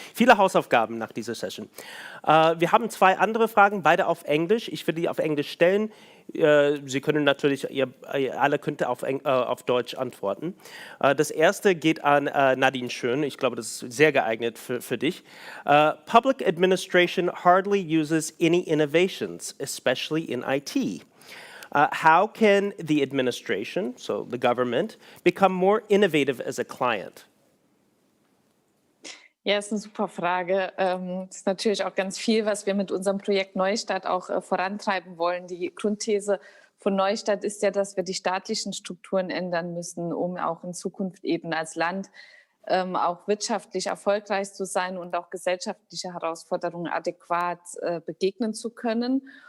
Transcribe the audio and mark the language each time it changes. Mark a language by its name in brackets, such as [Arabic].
[German] Viele Hausaufgaben nach dieser Session. Wir haben 2 andere Fragen, beide auf Englisch. Ich will die auf Englisch stellen. Sie können natürlich, ihr alle könnt auf Deutsch antworten. Das erste geht an Nadine Schön. Ich glaube, das ist sehr geeignet für dich. [English] Public administration hardly uses any innovations, especially in IT. How can the administration, so the government, become more innovative as a client? [German] Ja, ist eine super Frage. Das ist natürlich auch ganz viel, was wir mit unserem Projekt Neustadt auch vorantreiben wollen. Die Grundthese von Neustadt ist ja, dass wir die staatlichen Strukturen ändern müssen, um auch in Zukunft eben als Land auch wirtschaftlich erfolgreich zu sein und auch gesellschaftliche Herausforderungen adäquat begegnen zu können.